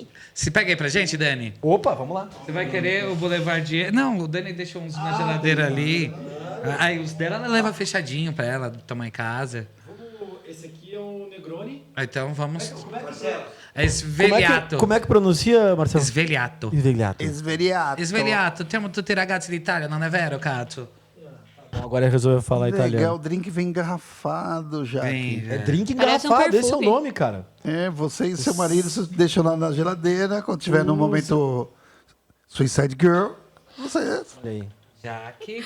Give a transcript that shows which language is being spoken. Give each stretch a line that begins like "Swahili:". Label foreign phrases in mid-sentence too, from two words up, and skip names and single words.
Portuguese: Se pega aí pra gente, Dani. Opa, vamos lá. Você vai querer o Boulevardier? Não, o Dani deixou uns na geladeira ali. Aí os dela ela leva fechadinho pra ela tomar em casa. Esse aqui é o Negroni. Então vamos. Como é que é? É Sveliato. Como é que pronuncia, Marcelo? Sveliato. Sveliato. Esveriato. Sveliato.
Italian: Temo tutti ragazzi d'Italia, non è vero,
Portuguese: Cato? Bom, agora ele resolveu falar Legal, italiano. o drink vem engarrafado já. Vem, Aqui. É drink Parece um engarrafado, esse é o perfume. nome, cara. É, você e seu marido você deixam lá na geladeira. Quando tiver no momento Suicide Girl, você... Olha aí. Jaque.